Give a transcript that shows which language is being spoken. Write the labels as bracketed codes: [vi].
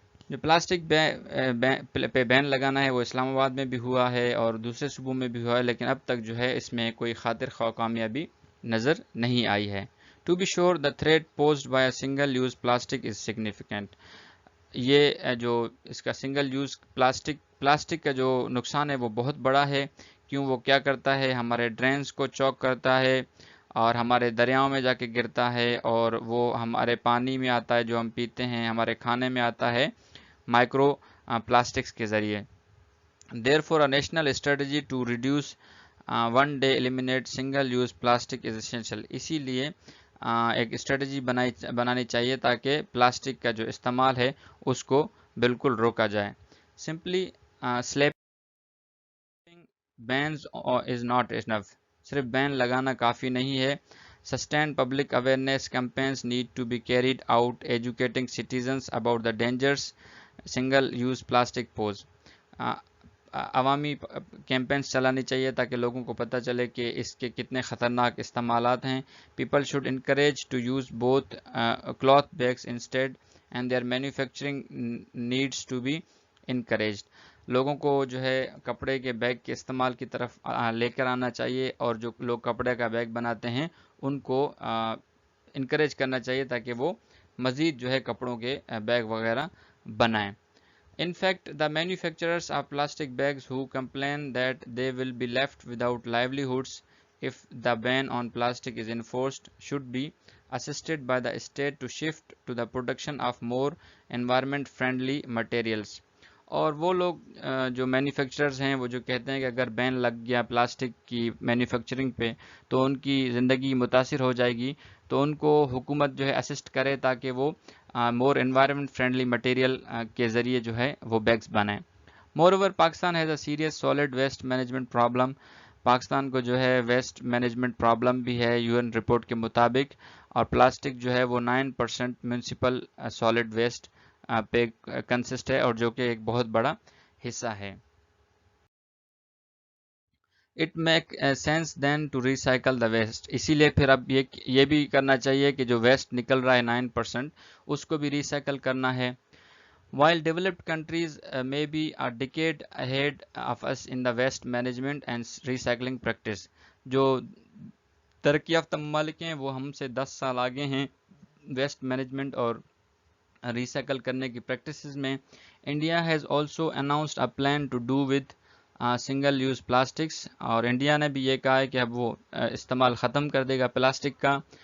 [ur] جو پلاسٹک پہ بین لگانا ہے وہ اسلام آباد میں بھی ہوا ہے اور دوسرے صوبوں میں بھی ہوا ہے, لیکن اب تک جو ہے اس میں کوئی خاطر خواہ کامیابی نظر نہیں آئی ہے. [en] To be sure, the threat posed by a single-use plastic is significant. [ur] یہ جو اس کا سنگل یوز پلاسٹک کا جو نقصان ہے وہ بہت بڑا ہے. کیوں؟ وہ کیا کرتا ہے, ہمارے ڈرینز کو چوک کرتا ہے اور ہمارے دریاؤں میں جا کے گرتا ہے, اور وہ ہمارے پانی میں آتا ہے جو ہم پیتے ہیں, ہمارے کھانے میں آتا ہے مائکرو پلاسٹکس کے ذریعے. [en] Therefore, a national strategy to reduce one day eliminate single use plastic is essential. [ur] اسی لیے ایک اسٹریٹجی بنانی چاہیے تاکہ پلاسٹک کا جو استعمال ہے اس کو بالکل روکا جائے. [en] Simply slapping bans is not enough. [ur] صرف بین لگانا کافی نہیں ہے. [en] Sustained public awareness campaigns need to be carried out, educating citizens about the dangers single-use plastic pose. [ur] عوامی کیمپینز چلانی چاہیے تاکہ لوگوں کو پتہ چلے کہ اس کے کتنے خطرناک استعمالات ہیں. [en] People should encourage to use both cloth bags instead, and their manufacturing needs to be encouraged. [ur] لوگوں کو جو ہے کپڑے کے بیگ کے استعمال کی طرف لے کر آنا چاہیے، اور جو لوگ کپڑے کا بیگ بناتے ہیں ان کو انکریج کرنا چاہیے تاکہ وہ مزید جو ہے کپڑوں کے بیگ وغیرہ بنائیں. [en] In fact, the manufacturers of plastic bags who complain that they will be left without livelihoods if the ban on plastic is enforced should be assisted by the state to shift to the production of more environment-friendly materials. [ur] اور وہ لوگ جو manufacturers ہیں وہ جو کہتے ہیں کہ اگر بین لگ گیا پلاسٹک کی مینوفیکچرنگ پہ تو ان کی زندگی متاثر ہو جائے گی، تو ان کو حکومت جو ہے اسسٹ کرے تاکہ وہ مور انوائرمنٹ فرینڈلی مٹیریل کے ذریعے جو ہے وہ بیگز بنائیں. [en] Moreover Pakistan has a serious solid waste management problem. [ur] Pakistan کو جو ہے ویسٹ مینجمنٹ پرابلم بھی ہے UN رپورٹ کے مطابق، اور پلاسٹک جو ہے وہ 9% میونسپل سالڈ ویسٹ پہ کنسسٹ ہے، اور جو کہ ایک بہت بڑا حصہ ہے. [en] It make sense then to recycle the waste. [ur] اسی لیے پھر اب یہ بھی کرنا چاہیے کہ جو ویسٹ نکل رہا ہے 9% اس کو بھی ریسائیکل کرنا ہے. [en] While developed countries may be a decade ahead of us in the waste management and recycling practice. [ur] جو ترقی یافتہ ممالک ہیں وہ ہم سے 10 سال آگے ہیں ویسٹ مینجمنٹ اور ریسائیکل کرنے کی پریکٹسز میں. [en] India has also announced a plan to do with single use plastics. [ur] اور انڈیا نے بھی یہ کہا ہے کہ اب وہ استعمال ختم کر دے گا پلاسٹک کا.